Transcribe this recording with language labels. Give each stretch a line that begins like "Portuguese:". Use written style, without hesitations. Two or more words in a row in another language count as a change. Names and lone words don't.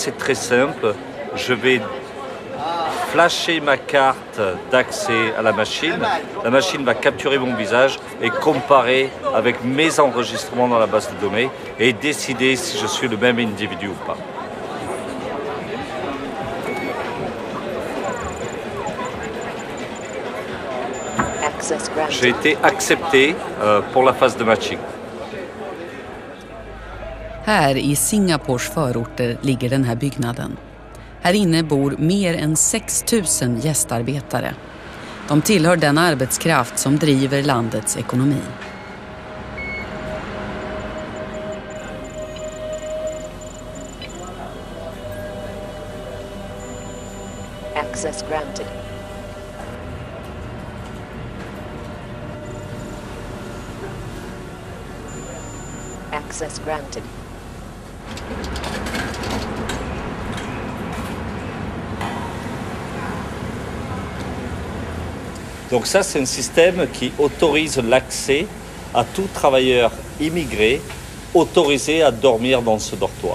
French: Donc là, c'est très simple. Je vais flasher ma carte d'accès à la machine va capturer mon visage et comparer avec mes enregistrements dans la base de données et décider si je suis le même individu ou pas. J'ai été accepté pour la phase de matching.
Swedish: Här i Singapores förorter ligger den här byggnaden. Här inne bor mer än 6 000 gästarbetare. De tillhör den arbetskraft som driver landets ekonomi.
English: Access granted. Access granted.
French: Donc ça, c'est un système qui autorise l'accès à tout travailleur immigré autorisé à dormir dans ce dortoir.